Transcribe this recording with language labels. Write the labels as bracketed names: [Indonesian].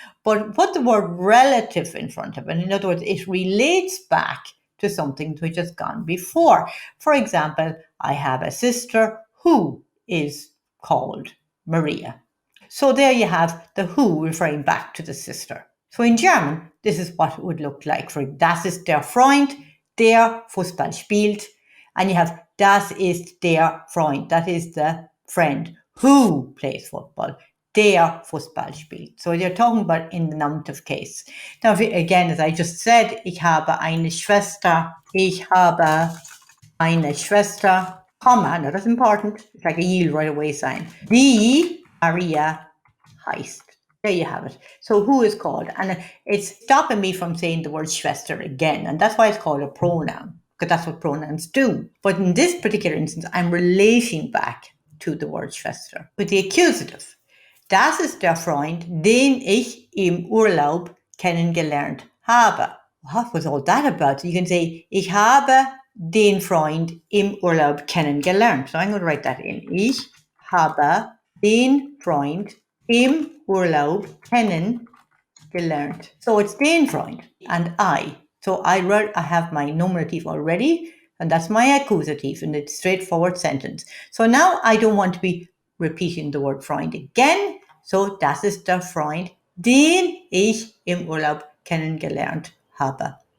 [English] But put the word relative in front of it. In other words, it relates back to something which has gone before. For example, I have a sister who is called Maria. So there you have the who referring back to the sister. So in German, this is what it would look like. [German] For das ist der Freund, der Fußball spielt. [English] And you have [German] das ist der Freund, [English] that is the friend who plays football. [German] Der Fußball spielt. [English] So you're talking about in the nominative case. Now, again, as I just said, [German] ich habe eine Schwester. Ich habe eine Schwester. [English] Comma, now that's important. It's like a yield right away sign. [German] Die Maria heißt. [English] There you have it. So who is called? And it's stopping me from saying the word Schwester again. And that's why it's called a pronoun, because that's what pronouns do. But in this particular instance, I'm relating back to the word Schwester. With the accusative, [German] das ist der Freund, den ich im Urlaub kennengelernt habe. [English] What was all that about? You can say, [German] ich habe den Freund im Urlaub kennengelernt. [English] So I'm going to write that in. [German] Ich habe den Freund im Urlaub kennengelernt. [English] So it's den Freund and I. So I have my nominative already, and that's my accusative in a straightforward sentence. So now I don't want to be repeating the word Freund again. [German] So das ist der Freund, den ich im Urlaub kennengelernt habe.